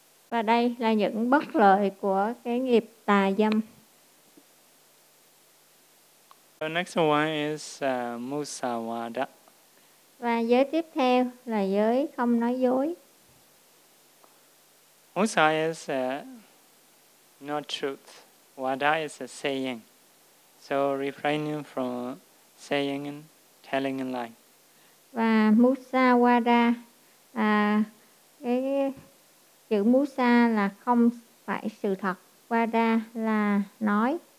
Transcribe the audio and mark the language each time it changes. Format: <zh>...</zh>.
<vi>Và đây là những bất lợi của cái nghiệp tà dâm.</vi> <en>The next one is Musavada.</en> <vi>Và giới tiếp theo là giới không nói dối.</vi> <en>Also is not truth. What I is saying. So refraining from saying and telling a lie.</en> <vi>Và musawada, cái chữ musa là không phải sự thật, wada là nói.</vi>